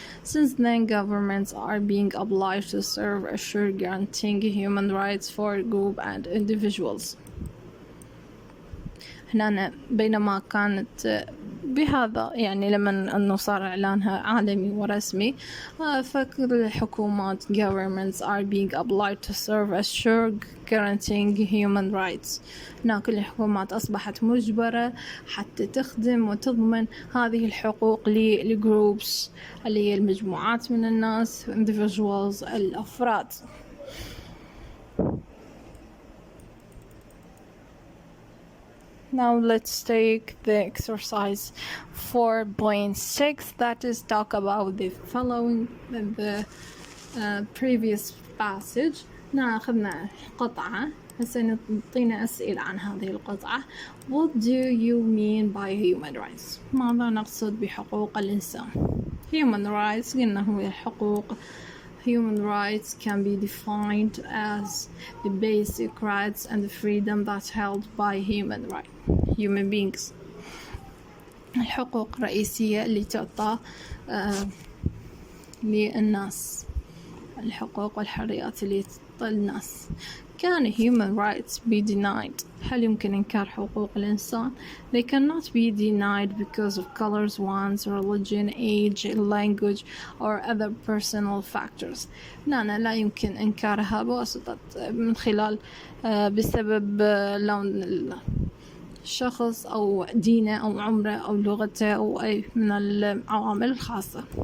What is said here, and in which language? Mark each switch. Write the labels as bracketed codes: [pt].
[en] Since then, governments are being obliged to serve assure guaranteeing human rights for group and individuals. [ar] هنا بينما كانت بهذا يعني لما أنه صار إعلانها عالمي ورسمي فكل الحكومات [en] governments are being obliged to serve assure guaranteeing human rights. [ar] هنا كل الحكومات أصبحت مجبرة حتى تخدم وتضمن هذه الحقوق للجروبس اللي هي المجموعات من الناس individuals الأفراد. [en] Now let's take the exercise 4.6 that is talk about the following the previous passage. [ar] أخذنا قطعة هسه نعطينا أسئلة عن هذه القطعة. [en] What do you mean by human rights؟ [ar] ماذا نقصد بحقوق الإنسان؟ [en] Human rights [ar] قلنا هو الحقوق. [en] Human rights can be defined as the basic rights and the freedom that's held by human beings. [ar] الحقوق الرئيسية اللي تعطى للناس، الحقوق والحريات اللي تعطى للناس. [en] Can human rights be denied؟ [ar] هل يمكن إنكار حقوق الإنسان؟ [en] They cannot be denied because of colors, one's religion, age, language or other personal factors. [ar] لا يمكن إنكارها بواسطة من خلال بسبب لون الشخص أو دينه أو عمره أو لغته أو أي من العوامل الخاصة.